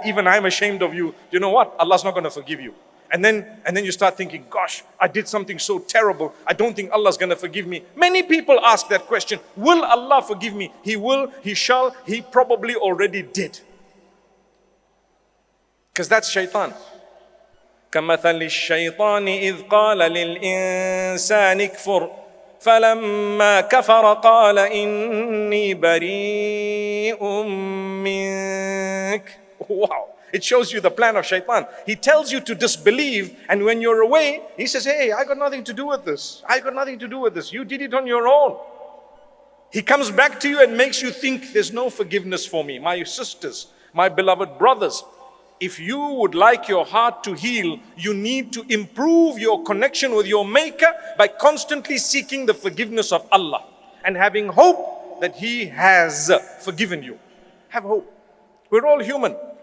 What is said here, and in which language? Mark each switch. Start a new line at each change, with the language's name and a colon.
English: Even I'm ashamed of you. You know what? Allah's not going to forgive you. And then you start thinking, gosh, I did something so terrible. I don't think Allah's going to forgive me. Many people ask that question. Will Allah forgive me? He will, He shall, He probably already did. Because that's shaitan.
Arabic: كمثل الشيطان إذ قال للإنسان اكفر فلما كفر قال إني بريء منك.
English: Wow. It shows you the plan of shaitan. He tells you to disbelieve, and when you're away, he says, hey, I got nothing to do with this. You did it on your own. He comes back to you and makes you think there's no forgiveness for me. My sisters, my beloved brothers, if you would like your heart to heal, you need to improve your connection with your Maker by constantly seeking the forgiveness of Allah and having hope that He has forgiven you. Have hope. We're all human.